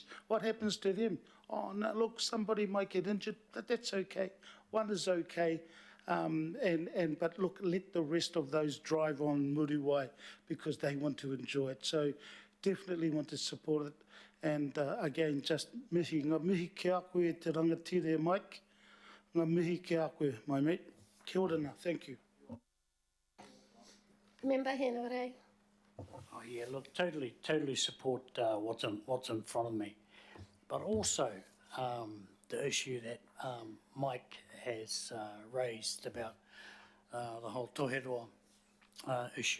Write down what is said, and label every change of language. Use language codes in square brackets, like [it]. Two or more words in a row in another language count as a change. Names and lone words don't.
[en] What happens to them? Oh, no, look, somebody might get injured, but that's okay. One is okay. But look, let the rest of those drive on Muriwai because they want to enjoy it. So definitely want to support it. And again, just [mi] mihi, ngā mihi ki a koe te rangatira Mike. Ngā mihi ki a koe, [en] my mate. [mi] Kia ora na, [en] thank you. Member Henare. Oh yeah, look, totally support what's in front of me, but also the issue that Mike has raised about the whole toheroa issue.